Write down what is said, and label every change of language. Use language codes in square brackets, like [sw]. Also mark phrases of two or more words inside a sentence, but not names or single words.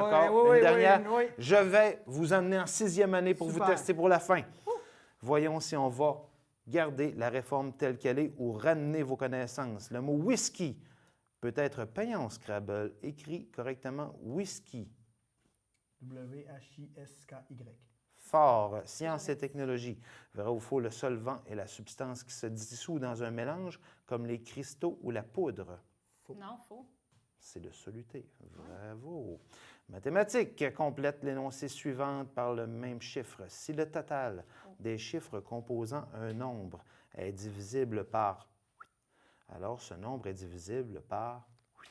[fr] Encore oui, une dernière. oui, oui. Je vais vous emmener en 6e année pour Super. vous tester pour la fin. Voyons si on va garder la réforme telle qu'elle est ou ramener vos connaissances. Le mot whisky peut être payant au Scrabble. Écrit correctement whisky. W-H-I-S-K-Y. Fort. Science et technologie. Vrai ou faux, le solvant est la substance qui se dissout dans un mélange, comme les cristaux ou la poudre. Non, faux. C'est le soluté. Bravo. Mathématiques. Complète l'énoncé suivant par le même chiffre. Si le total des chiffres composant un nombre est divisible par 8, alors ce nombre est divisible par 8.